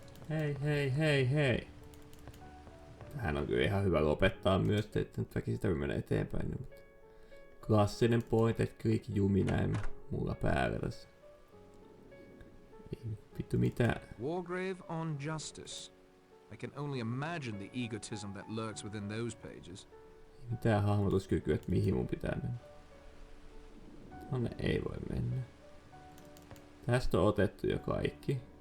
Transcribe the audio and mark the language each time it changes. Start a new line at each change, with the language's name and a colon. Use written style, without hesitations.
Finnish: Hei. Hei. Tähän on kyllä ihan hyvä lopettaa myös, että nyt väkisin tarvii mennä eteenpäin. Mutta klassinen point and click jumi näin mulla päällä tässä. Ei vittu mitään.
English: Wargrave on justice. I can only imagine the egotism that lurks within those pages.
Finnish: Ei mitään hahmotuskykyä, että mihin mun pitää mennä. Tonne ei voi mennä. Tästä on otettu jo kaikki.